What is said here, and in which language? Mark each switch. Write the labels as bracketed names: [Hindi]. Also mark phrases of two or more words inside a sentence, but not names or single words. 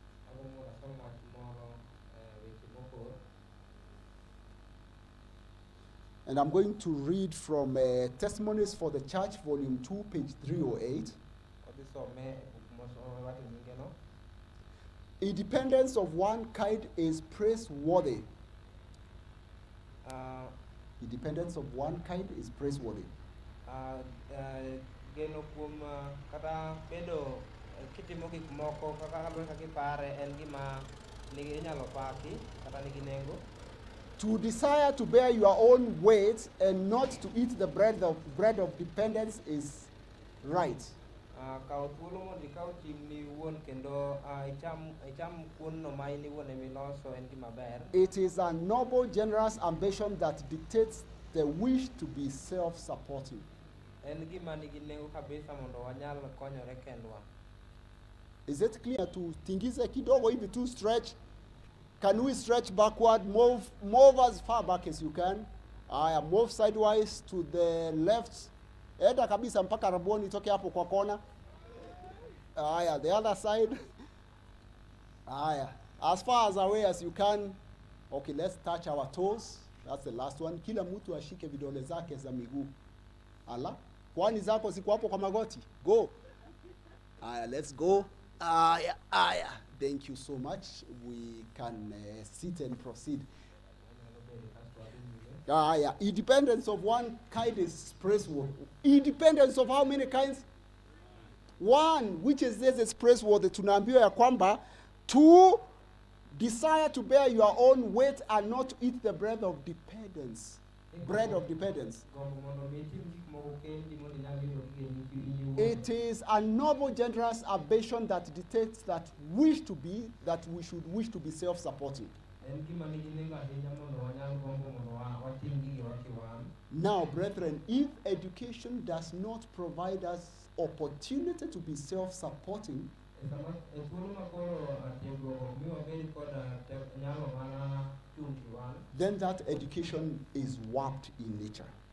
[English] And I'm going to read from Testimonies for the Church, Volume 2, page 308. Independence of one kind is praiseworthy. Independence of one kind is praiseworthy. [Luo (Kenya and Tanzania)] Geno kuom kata bedo kitimo gik moko kaka kipare en gima nigi inyalo paki kata nigi nengo. [English] To desire to bear your own weight and not to eat the bread of dependence is right. [Luo (Kenya and Tanzania)] Kaw thuolo mondo ikaw chimni iwuon kendo icham kuon no ma in iwuon emiloso en gima ber. [English] It is a noble, generous ambition that dictates the wish to be self-supporting. [Luo (Kenya and Tanzania)] En gima nigi nengo kabisa mondo wanyal konyore kendwa. [English] Is it clear? [Swahili] To tingize kidogo hivi [English] to stretch. Can we stretch backward? Move as far back as you can. Move sidewise to the left. [Swahili] Enda kabisa mpaka raboni toke hapo kwa kona. [English] The other side. As far as away as you can. Okay, let's touch our toes. That's the last one. [Swahili] Kila mtu ashike vidole zake za miguu. Ala. Kwani zako ziko hapo kwa magoti? [English] Go. Let's go. Thank you so much. We can sit and proceed. Independence of one kind is praiseworthy. Independence of how many kinds? One, which is this is praiseworthy. [Swahili] Tunaambiwa ya kwamba [English] to desire to bear your own weight and not to eat the bread of dependence. bread of dependence. [Luo (Kenya and Tanzania)] gombo mondo mi itim gik moko kendi mondo inyal yudo gigi in iwuon. [English] It is a noble, generous ambition that dictates that we should wish to be self-supporting. [Luo (Kenya and Tanzania)] En gima nigi nengo ahinya mondo wanyal gombo mondo watim gigi wakiwan. [English] Now, brethren, if education does not provide us opportunity to be self-supporting, then that education is warped in nature.